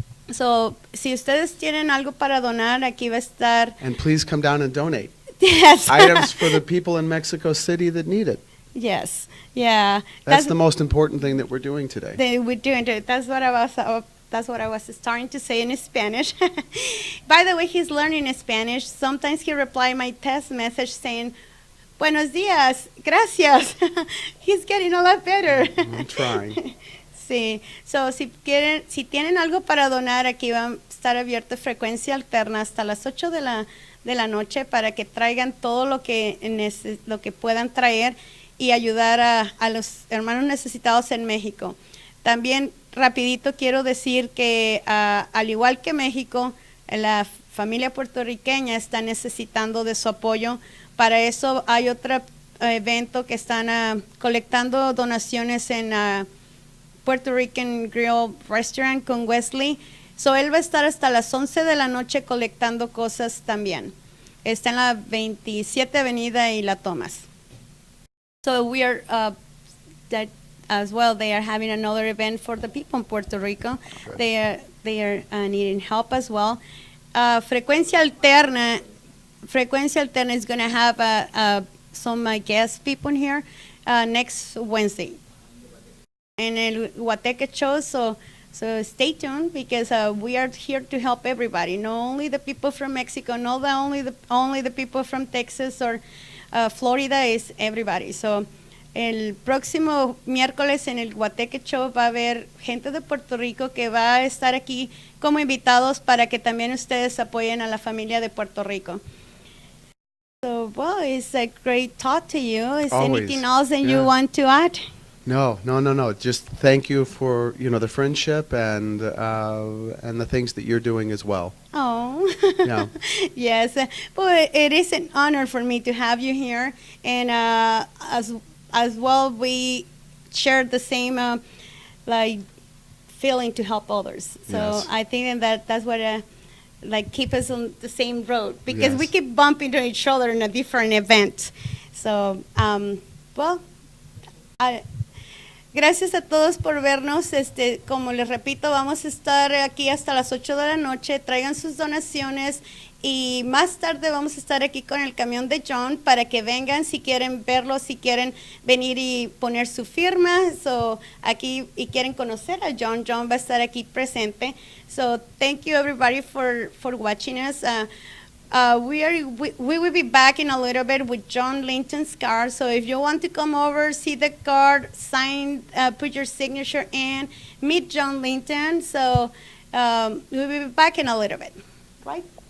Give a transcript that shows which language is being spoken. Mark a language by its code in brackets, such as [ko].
[es] So, si ustedes tienen algo para donar, aquí va a estar. [en] And please come down and donate. Yes. Items for the people in Mexico City that need it. Yes. Yeah. That's the most important thing that we're doing today. We're doing it. That's what I was starting to say in Spanish. By the way, he's learning Spanish. Sometimes he replies my text message saying, [es] "Buenos días, gracias." [en] He's getting a lot better. I'm trying. [es] Sí. So, si tienen algo para donar, aquí va a estar abierto Frecuencia Alterna hasta las 8 de la noche para que traigan todo lo que puedan traer y ayudar a los hermanos necesitados en México. También, rapidito, quiero decir que al igual que México, la familia puertorriqueña está necesitando de su apoyo. Para eso hay otro evento que están colectando donaciones en Puerto Rican Grill Restaurant con Wesley. So él va a estar hasta las 11 de la noche colectando cosas también. Está en la 27 Avenida y La Tomas. [en] So we are that as well. They are having another event for the people in Puerto Rico. Okay. They are needing help as well. Frekuencialterna is going to have some guest people here next Wednesday in el Guateque show. So stay tuned because we are here to help everybody. Not only the people from Mexico, not only the people from Texas or Florida, is everybody. [es] So el próximo miércoles en el Guateque Show va a haber gente de Puerto Rico que va a estar aquí como invitados para que también ustedes apoyen a la familia de Puerto Rico. [en] So, well, it's a great talk to you. Is Always. anything else that you Yeah. want to add? No. Just thank you for the friendship and the things that you're doing as well. Oh, Yeah. yes. But it is an honor for me to have you here, and as well, we share the same like feeling to help others. So Yes. I think that's what like keep us on the same road because we Yes. keep bumping into each other in a different event. [es] So well, gracias a todos por vernos. Como les repito, vamos a estar aquí hasta las 8 de la noche. Traigan sus donaciones y más tarde vamos a estar aquí con el camión de John para que vengan si quieren verlo, si quieren venir y poner su firma. So, aquí y quieren conocer a John. John va a estar aquí presente. [en] So thank you everybody for watching us. We will be back in a little bit with John Linton's card. So if you want to come over, see the card, sign, put your signature in, meet John Linton. So we'll be back in a little bit, right?